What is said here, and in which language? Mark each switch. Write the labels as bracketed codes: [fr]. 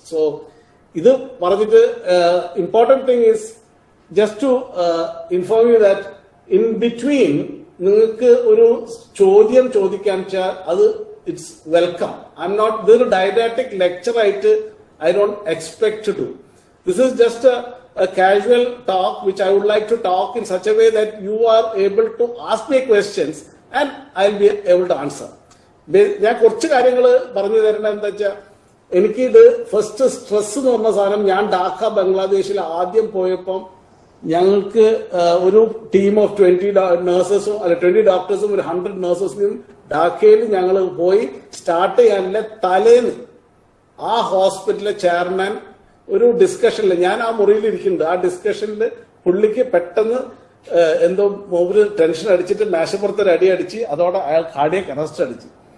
[en] so [ml] ഇത് പറഞ്ഞിട്ട് [en] important thing is just to inform you that in between [ml] നിങ്ങൾക്ക് ഒരു ചോദ്യം ചോദിക്കാൻ വെച്ചാൽ അത് [en] It's welcome. I'm not [ml] ഇതൊരു ഡയഡാറ്റിക് ലെക്ചർ ആയിട്ട് [en] I don't expect to do. This is just a casual talk which I would like to talk in such a way that you are able to ask me questions and I'll be able to answer. [ml] ഞാൻ കുറച്ച് കാര്യങ്ങൾ പറഞ്ഞു തരേണ്ടത് എന്താ വെച്ചാൽ, എനിക്കിത് first stress എന്ന് പറഞ്ഞ സാധനം ഞാൻ ഢാക്ക ബംഗ്ലാദേശിൽ ആദ്യം പോയപ്പം ഞങ്ങൾക്ക് ഒരു ടീം ഓഫ് 20 നഴ്സസും അല്ല 20 ഡോക്ടേഴ്സും ഒരു 100 നഴ്സസിനും ഢാക്കയിൽ ഞങ്ങൾ പോയി സ്റ്റാർട്ട് ചെയ്യാനുള്ള തലേന്ന് ആ ഹോസ്പിറ്റലിലെ ചെയർമാൻ ഒരു ഡിസ്കഷനിൽ, ഞാൻ ആ മുറിയിൽ ഇരിക്കുന്നുണ്ട്, ആ ഡിസ്കഷനിൽ പുള്ളിക്ക് പെട്ടെന്ന് എന്തോ ഒരു ടെൻഷൻ അടിച്ചിട്ട് മേശപ്പുറത്തൊരു അടി അടിച്ച് അതോടെ അയാൾ കാർഡിയക് അറസ്റ്റ് അടിച്ചു.